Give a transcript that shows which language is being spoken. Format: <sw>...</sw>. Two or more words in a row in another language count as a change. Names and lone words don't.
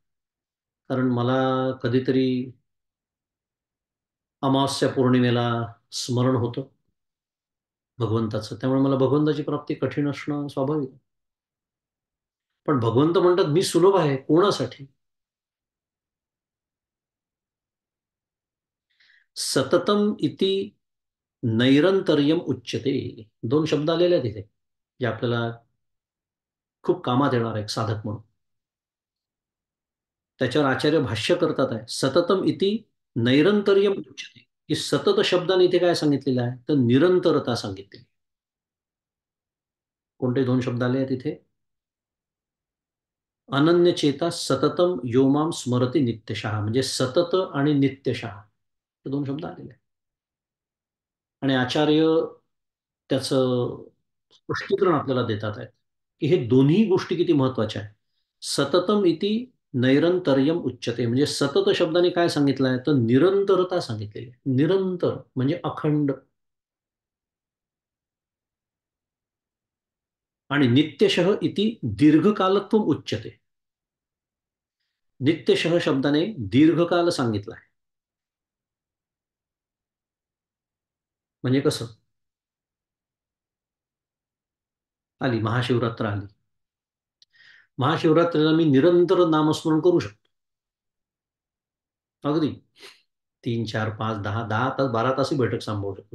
<mr>कारण मला कधीतरी अमावास्या पौर्णिमेला स्मरण होतं भगवंताचं. त्यामुळे मला भगवंताची प्राप्ती कठीण असणं स्वाभाविक आहे. पण भगवंत म्हणतात मी सुलभ आहे. कोणासाठी?</mr> <sa>सततम इति नैरंतर्यम उच्यते.</sa> <mr>दोन शब्द आलेले आहेत तिथे, जे आपल्याला खूप कामात येणार आहे एक साधक म्हणून. त्याच्यावर आचार्य भाष्य करतात आहे</mr> <sa>सततम इति नैरंतर्यम उच्यते.</sa> <mr>की सतत शब्दाने इथे काय सांगितलेलं आहे तर निरंतरता सांगितलेली. कोणते दोन शब्द आले आहेत इथे?</mr> <sa>अनन्य चेता सततम योमाम स्मरती नित्यशः,</sa> <mr>म्हणजे सतत आणि नित्यशः हे दोन शब्द आलेले आहेत. आणि आचार्य त्याचं स्पष्टीकरण आपल्याला देतात आहेत की हे दोन्ही गोष्टी किती महत्वाच्या आहेत.</mr> <sa>सततम इति नैरंतर्यम उच्यते,</sa> <mr>म्हणजे सतत शब्दाने काय सांगितलं आहे तर निरंतरता सांगितलेली आहे. निरंतर म्हणजे अखंड.</mr> <sa>आणि नित्यशः इति दीर्घकालत्व उच्यते.</sa> <mr>नित्यशः शब्दाने दीर्घकाल सांगितला आहे. म्हणजे कसं? आली महाशिवरात्र आली. महाशिवरात्रीला मी निरंतर नामस्मरण करू शकतो. अगदी 3, 4, 5, 10 तास 12 तासही बैठक सांभाळू शकतो.</mr>